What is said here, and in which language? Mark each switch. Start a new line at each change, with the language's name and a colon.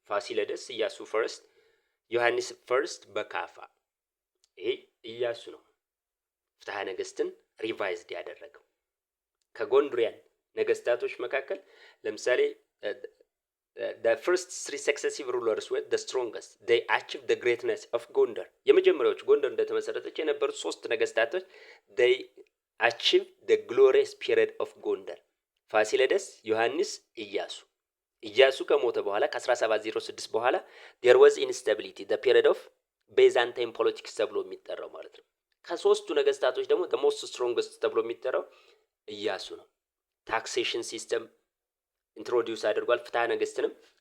Amharic: ፋሲለደስ፣ ኢያሱ ፈርስት፣ ዮሐንስ ፈርስት በካፋ። ይሄ ኢያሱ ነው ፍትሐ ነገስትን ሪቫይዝድ ያደረገው። ከጎንዶሪያን ነገስታቶች መካከል ለምሳሌ
English: the first three successive rulers were the strongest. They achieved the greatness of Gondar.
Amharic: የመጀመሪያዎቹ ጎንደር እንደተመሰረተች የነበሩት ሶስት ነገስታቶች
English: they achieved the glorious period of Gondar.
Amharic: ፋሲለደስ፣ ዮሐንስ፣ ኢያሱ ከሞተ በኋላ ከ1706 በኋላ
English: there was instability, the period of Byzantine politics
Amharic: ተብሎ የሚጠራው ማለት ነው። ከሶስቱ ነገስታቶች ደግሞ
English: the most strongest
Amharic: ተብሎ የሚጠራው ኢያሱ ነው። ታክሴሽን ሲስተም ኢንትሮዲዩስ አድርጓል። ፍትሐ ነገስትንም